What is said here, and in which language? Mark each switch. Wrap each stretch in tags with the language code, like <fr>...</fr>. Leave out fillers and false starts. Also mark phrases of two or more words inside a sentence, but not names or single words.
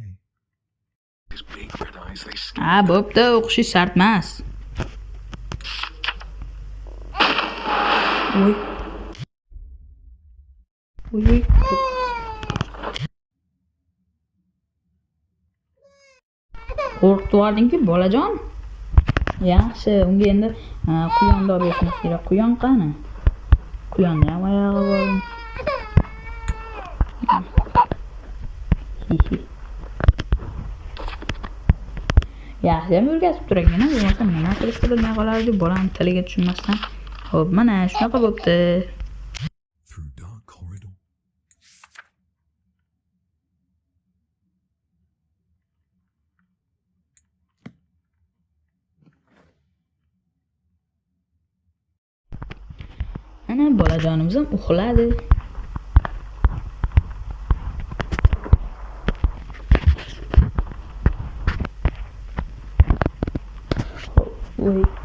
<en>His big red eyes, they</en> <uz>Ha, bo'pti, o'qish shart emas. Voy. Voy. Qo'rqitibording-ku, bolajon. Yaxshi, unga endi quyonni olib berishimiz kerak. Quyon qani? Quyonni ham oyog'i bor. Yaxshi ham o'rgatib turagina, bo'lmasa nima qilishni bilmay qolardi, bolani tiliga tushunmasdan. Xo'p, mana shunaqa bo'pti.</uz> <en>Through dark corridor.</en> <uz>Ana bolajonimiz ham uxladi. Voy.</uz>